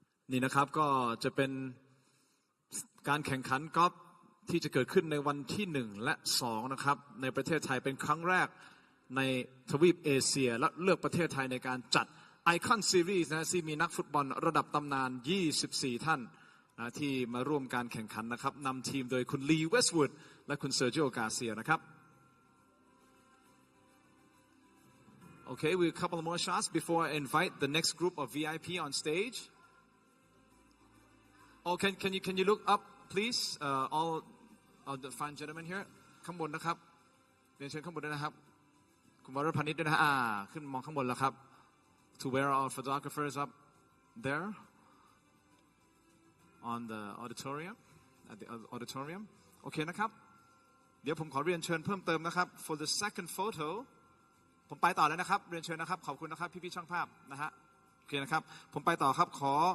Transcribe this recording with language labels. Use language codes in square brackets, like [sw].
[th] นี่นะครับก็จะเป็นการแข่งขันกอล์ฟที่จะเกิดขึ้นในวันที่1และ2นะครับในประเทศไทยเป็นครั้งแรกในทวีปเอเชียและเลือกประเทศไทยในการจัด Icon Series นะที่มีนักฟุตบอลระดับตำนาน24ท่านนะที่มาร่วมการแข่งขันนะครับนำทีมโดยคุณลีเวสต์วูดและคุณเซอร์จิโอกาเซียนะครับ [en] Okay, we have a couple more shots before I invite the next group of VIP on stage. Oh, can you look up, please? All of the fine gentlemen here. [th] ข้างบนนะครับเรียนเชิญข้างบนด้วยนะครับคุณวรพานิชด้วยนะฮะขึ้นมองข้างบนแล้วครับ [en] To where our photographers up there on the auditorium at the auditorium. [th] โอเคนะครับเดี๋ยวผมขอเรียนเชิญเพิ่มเติมนะครับ [en] For the second photo [th] ผมไปต่อเลยนะครับเรียนเชิญนะครับขอบคุณนะครับพี่ๆช่างภาพนะฮะโอเคนะครับผมไปต่อครับขอ